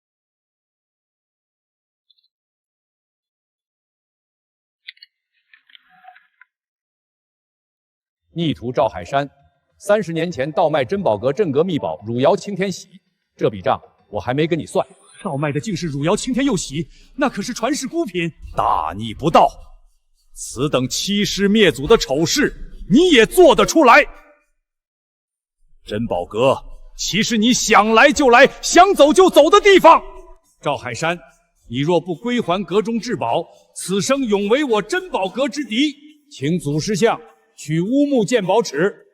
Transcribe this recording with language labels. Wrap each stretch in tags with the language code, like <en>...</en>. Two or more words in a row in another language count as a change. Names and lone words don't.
<zh>逆徒趙海山，30年前盜賣珍寶閣鎮閣秘寶汝窯青天喜，這筆賬我還沒跟你算。盜賣的竟是汝窯青天釉喜，那可是傳世孤品。大逆不道！此等欺師滅祖的醜事，你也做得出來？珍寶閣豈是你想來就來、想走就走的地方？趙海山，你若不歸還閣中至寶，此生永為我珍寶閣之敵。請祖師相取烏木鑑寶尺。</zh>